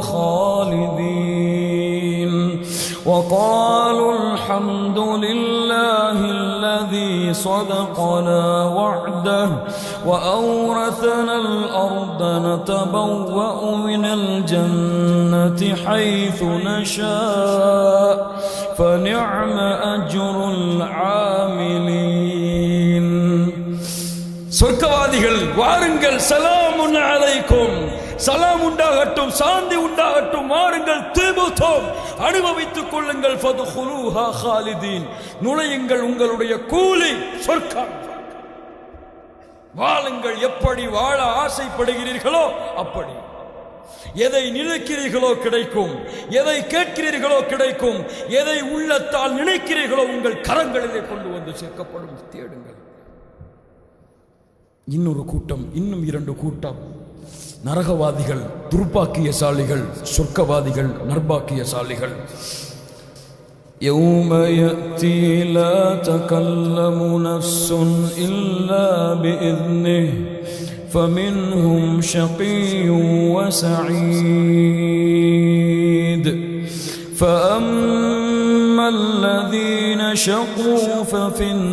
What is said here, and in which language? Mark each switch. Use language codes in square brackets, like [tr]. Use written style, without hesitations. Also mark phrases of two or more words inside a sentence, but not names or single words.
[ar] خَالِدِينَ وقالوا الحمد لله الذي صدقنا وعده وأورثنا الأرض نتبوأ من الجنة حيث نشاء فنعم أجر العاملين. [ta] சொர்க்கவாதிகள் வாருங்கள், [ar] سلام عليكم, [ta] சலாம் உண்டாகட்டும், சாந்தி உண்டாகட்டும், வாருங்கள், திபுதும், அனுபவித்துக் கொள்ளுங்கள், [ar] فادخلوها خالدين, [ta] நுழையுங்கள், உங்களுடைய கூலி சொர்க்கம். வாழுங்கள், எப்படி வாழ ஆசைப்படுகிறீர்களோ அப்படி. எதை நினைக்கிறீர்களோ கிடைக்கும், எதை கேட்கிறீர்களோ கிடைக்கும், எதை உள்ளத்தால் நினைக்கிறீர்களோ உங்கள் கரங்களிலே கொண்டு வந்து சேர்க்கப்படும். தேடுங்கள். இன்னொரு கூட்டம், இன்னும் இரண்டு கூட்டம், நரகவாதிகள் துர்பாக்கியசாலிகள், சொர்க்கவாதிகள் நர்பாக்கியசாலிகள். [ar] يوم يأتي لا تكلم نفس إلا بإذنه فمنهم شقي وسعيد فأما الذين شقوا ففي